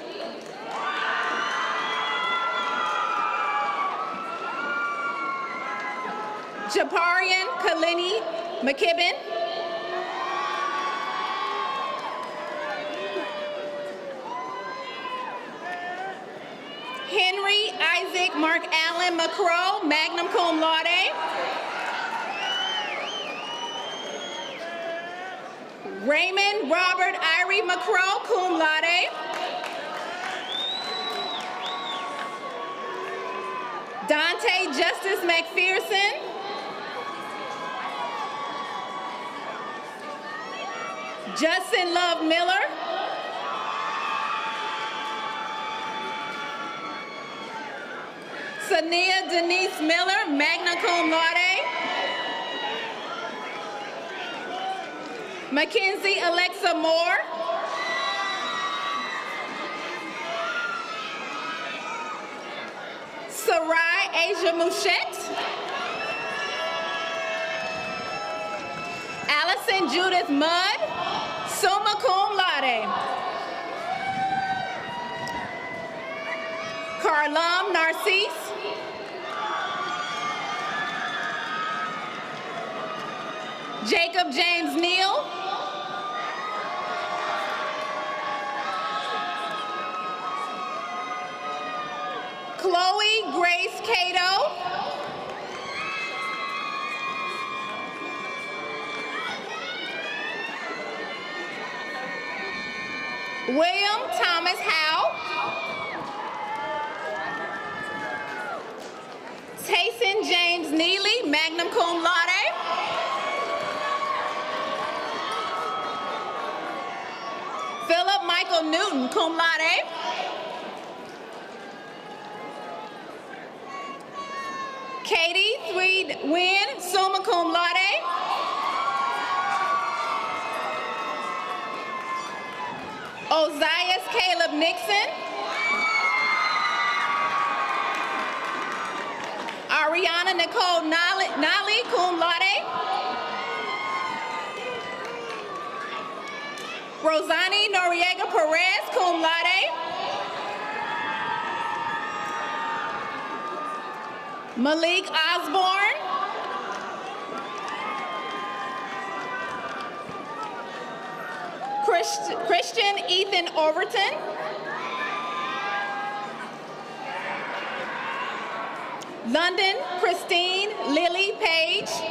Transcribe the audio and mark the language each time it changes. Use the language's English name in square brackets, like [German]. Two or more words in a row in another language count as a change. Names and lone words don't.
[English] Japarian Kalini McKibben. Henry Isaac Mark Allen McCrow, [Latin] magna cum laude. [English] Raymond Robert Irie McCrow, [Latin] cum laude. [English] Dante Justice McPherson. Justin Love Miller. Sania Denise Miller, [Latin] magna cum laude. [English] Mackenzie Alexa Moore. Sarai Asia Mouchette. Allison Judith Mudd, [Latin] summa cum laude. [English] Carlam Narcisse. Jacob James Neal. Chloe Grace Cato. William Thomas Howe. Tayson James Neely, [Latin] magna cum laude. [English] Philip Michael Newton, [Latin] cum laude. [English] Katie Threed Wynn, [Latin] summa cum laude. [English] Ozias Caleb Nixon. Ariana Nicole Nally, [Latin] cum laude. [English] Rosani Noriega Perez, [Latin] cum laude. [English] Malik Osborne. Christian Ethan Overton. London Christine Lily Page.